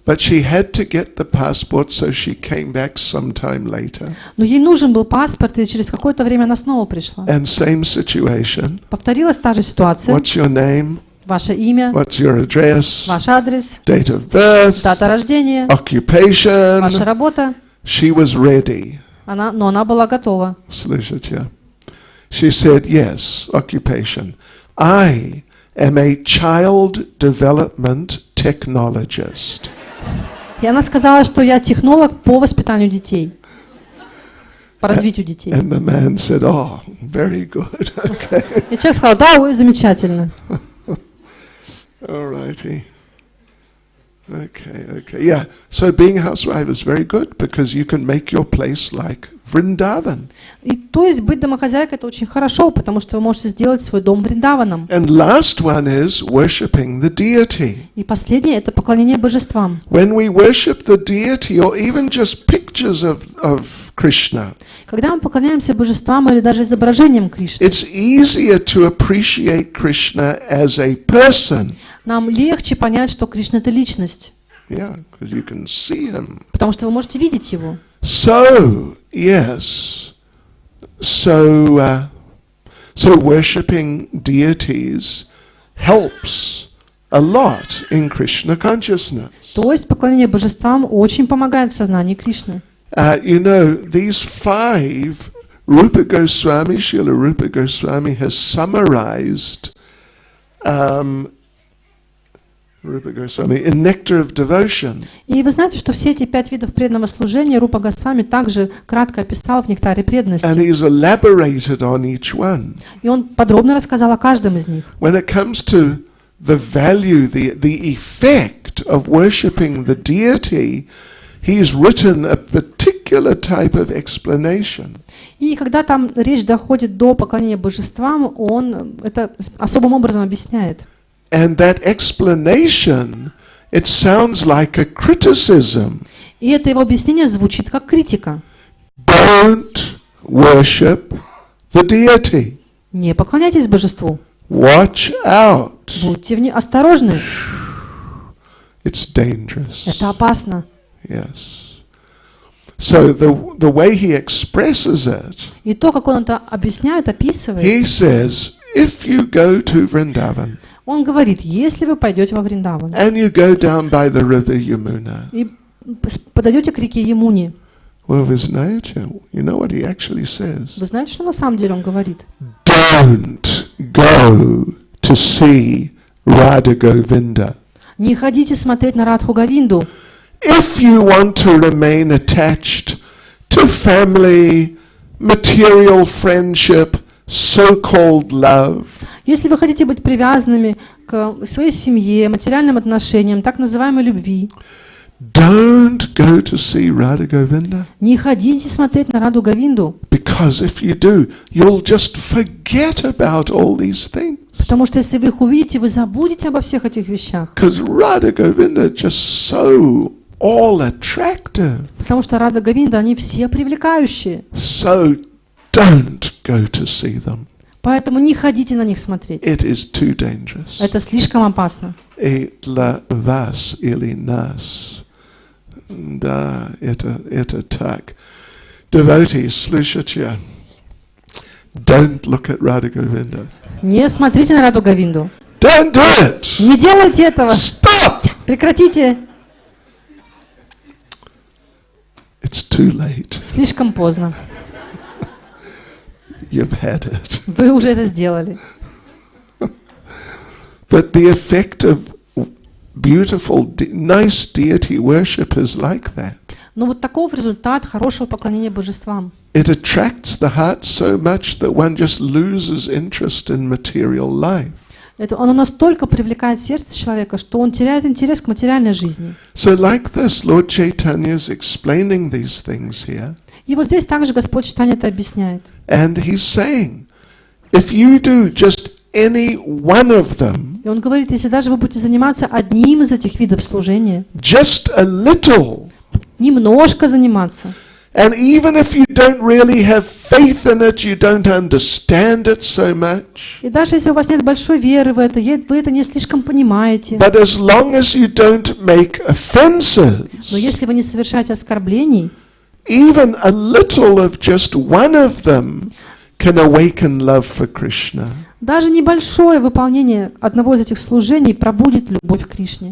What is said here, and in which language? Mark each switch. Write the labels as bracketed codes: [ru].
[en] But she had to get the passport, so she came back sometime later. [ru] Но ей нужен был паспорт, и через какое-то время она снова пришла. [en] And same situation. [ru] Повторилась та же ситуация. [en] What's your name? [ru] Ваше имя. [en] What's your address? [ru] Ваш адрес. [en] Date of birth. [ru] Дата рождения. [en] Occupation. [ru] Ваша работа. [en] She was ready. [ru] Но она была готова. Слышите? [en] She said, yes, occupation. I am a child development technologist. [ru] И она сказала, что я технолог по воспитанию детей. По развитию детей. [en] And the man said, oh, very good. Okay. [ru] И человек сказал, да, ой, замечательно. [en] All righty. Okay. Yeah. So being a housewife is very good because you can make your place like Vrindavan. [ru] И то есть быть домохозяйкой это очень хорошо, потому что вы можете сделать свой дом Вриндаваном. [en] And last one is worshipping the deity. [ru] И последнее это поклонение божествам. [en] When we worship the deity or even just pictures of Krishna, [ru] Когда мы поклоняемся божествам или даже изображениям Кришны, [en] it's easier to appreciate Krishna as a person. [ru] нам легче понять, что Кришна это личность, [en] Yeah, because you can see him. [ru] потому что вы можете видеть его. [en] So, yes. So worshipping deities helps a lot in Krishna consciousness. [ru] То есть поклонение божествам очень помогает в сознании Кришны. [en] You know, these five, Rupa Goswami, Srila Rupa Goswami has summarized Rupa Goswami in Nectar of Devotion. [ru] И вы знаете, что все эти 5 видов преданного служения Рупа Госвами также кратко описал в Нектаре [en] And [ru] преданности. [en] he's elaborated on each one. [ru] И он подробно рассказал о каждом из них. [en] When it comes to the value, the effect of worshipping the deity, he's written a particular type of explanation. [ru] И когда там речь доходит до поклонения божествам, он это особым образом объясняет. [en] And that explanation, it sounds like a criticism. [ru] И это его объяснение звучит как критика. [en] Don't worship the deity. [ru] Не поклоняйтесь божеству. [en] Watch out. [ru] Будьте осторожны. [en] It's dangerous. [ru] Это опасно. [en] Yes. So the way he expresses it, [ru] И то, как он это объясняет, описывает, [en] he says, if you go to Vrindavan [ru] он говорит, если вы пойдете во Вриндаван [en] and you go down by the river Yamuna, [ru] и подойдете к реке Ямуни, [en] well, you know what he actually says? [ru] вы знаете, что на самом деле он говорит? [en] Don't go to see Radha Govinda. [ru] Не ходите смотреть на Радху Говинду. [en] If you want to remain attached to family, material friendship, so-called love, [ru] Если вы хотите быть привязанными к своей семье, материальным отношениям, так называемой любви, [en] don't go to see Radha Govinda. [ru] не ходите смотреть на Раду Говинду, [en] Because if you do, you'll just forget about all these things. [ru] потому что если вы их увидите, вы забудете обо всех этих вещах. [en] Because Radha Govinda just so all attractive. [ru] Потому что Рада Говинда, они все привлекающие. [en] So don't go to see them. [ru] Поэтому не ходите на них смотреть. [en] It is too dangerous. [ru] Это слишком опасно. Itla vas ili nas. Да, это так. [en] Devotees, [ru] слушайте. [en] Don't look at Radha Govinda. [ru] Не смотрите на Раду Говинду. [en] Don't do it. [ru] Не делайте этого. [en] Stop. [ru] Прекратите. [en] It's too late. [ru] Слишком поздно. [en] You've had it. [ru] Вы уже это сделали. [en] But the effect of beautiful, nice deity worship is like that. [ru] Но вот таков результат хорошего поклонения божествам. [en] It attracts the heart so much that one just loses interest in material life. [ru] Оно настолько привлекает сердце человека, что он теряет интерес к материальной жизни. [en] So like this, Lord Chaitanya is explaining these things here. [ru] И вот здесь также Господь Чайтанья это объясняет. [en] And he's saying, if you do just any one of them, [ru] И он говорит, если даже вы будете заниматься одним из этих видов служения, [en] just a little, [ru] немножко заниматься, [en] and even if you don't really have faith in it, you don't understand it so much, [ru] и даже если у вас нет большой веры в это, вы это не слишком понимаете, [en] but as long as you don't make offenses, [ru] но если вы не совершаете оскорблений, [en] even a little of just one of them can awaken love for Krishna. [ru] даже небольшое выполнение одного из этих служений пробудит любовь к Кришне.